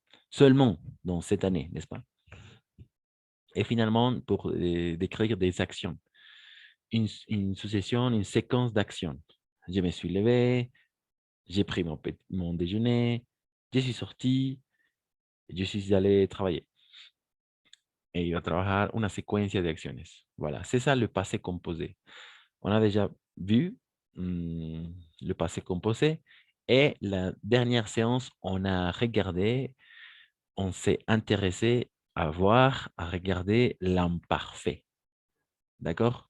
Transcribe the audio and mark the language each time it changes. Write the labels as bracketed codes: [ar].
[fr] Seulement dans cette année, n'est-ce pas? Et finalement, pour décrire des actions, une succession, une séquence d'actions. Je me suis levé, j'ai pris mon déjeuner, je suis sorti, je suis allé travailler. [es] He ido a trabajar, una secuencia de acciones. [fr] Voilà, c'est ça le passé composé. On a déjà vu le passé composé et la dernière séance, on a regardé, on s'est intéressé à voir, à regarder l'imparfait. D'accord?